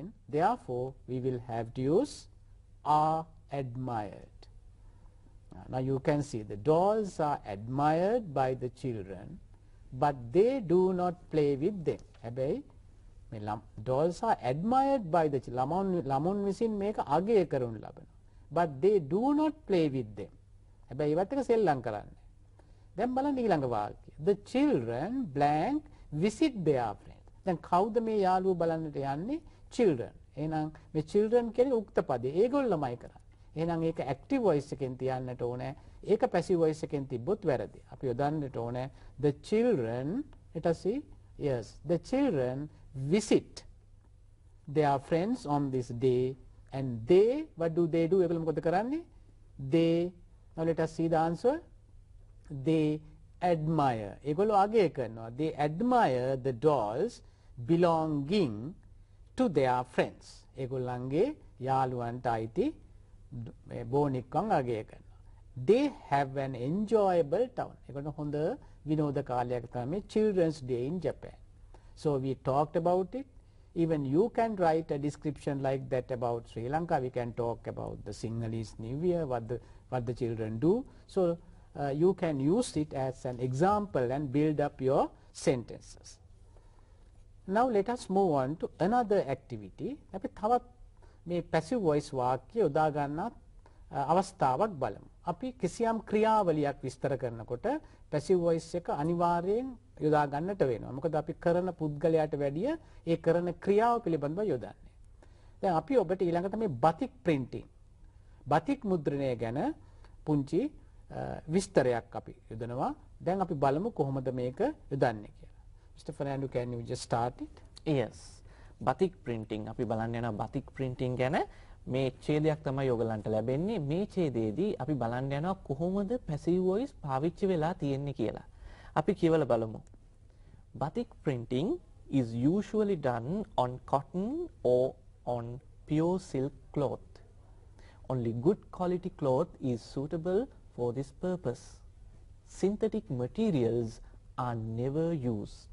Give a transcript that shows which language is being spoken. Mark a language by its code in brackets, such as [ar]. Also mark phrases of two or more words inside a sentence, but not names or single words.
[en] Therefore, we will have to use are admired. Now you can see the dolls are admired by the children, but they do not play with them. Dolls are admired by the children. [si] ළමුන් විසින් මේක අගය කරනු ලබනවා. [en] But they do not play with them. [si] හැබැයි ඒවත් එක සෙල්ලම් කරන්නේ. දැන් බලන්න ඊළඟ වාක්‍යය. [en] The children blank visit their friends. [si] දැන් කවුද මේ යාළුවෝ බලන්නට යන්නේ? children. එහෙනම් මේ children කියන්නේ උක්ත පදේ. ඒගොල්ලමයි කරන්නේ. එහෙනම් ඒක [en] active voice [si] එකෙන් තියන්නට ඕනේ. ඒක [en] passive voice [si] එකෙන් තිබ්බොත් වැරදි. අපි යොදන්නට ඕනේ [en] the children. let us see. Yes, the children visit their friends on this day and they, what do? [si] ඒගොල්ලෝ මොකද කරන්නේ? [en] They, now let us see the answer. They admire. [si] ඒගොල්ලෝ අගය කරනවා. [en] They admire the dolls belonging to their friends. [si] ඒගොල්ලන්ගේ යාළුවන්ට අයිති බෝනික්කන් අගය කරනවා. [en] They have an enjoyable time. [si] ඒගොල්ලෝ හොඳ විනෝද කාලයක් තමයි Children's Day in Japan. [en] So we talked about it. Even you can write a description like that about Sri Lanka. We can talk about the Sinhalese New Year, what the children do. So you can use it as an example and build up your sentences. Now let us move on to another activity. [si] අපි තවත් මේ [en] passive voice [si] වාක්‍ය යොදා ගන්න අවස්ථාවක් බලමු. අපි කිසියම් ක්‍රියාවලියක් විස්තර කරනකොට [en] passive voice [si] එක අනිවාර්යෙන් යොදා ගන්නට වෙනවා. මොකද අපි කරන පුද්ගලයාට වැඩිය ඒ කරන ක්‍රියාව පිළිබඳව යොදන්නේ. දැන් අපි ඔබට ඊළඟට මේ [en] batik printing, [si] batik මුද්‍රණය ගැන පුංචි විස්තරයක් අපි යොදනවා. දැන් අපි බලමු කොහොමද මේක යොදන්නේ කියලා. [en] Mr. Fernando, can you just start it? [si] Yes. [en] batik printing [si] අපි බලන්න යනවා [en] batik printing [si] ගැන මේ ඡේදයක් තමයි ඔයගලන්ට ලැබෙන්නේ මේ ඡේදයේදී අපි බලන්න යනවා කොහොමද [en] passive voice [si] පාවිච්චි වෙලා තියෙන්නේ කියලා. අපි කියවලා බලමු. [en] Batik printing is usually done on cotton or on pure silk cloth. Only good quality cloth is suitable for this purpose. Synthetic materials are never used.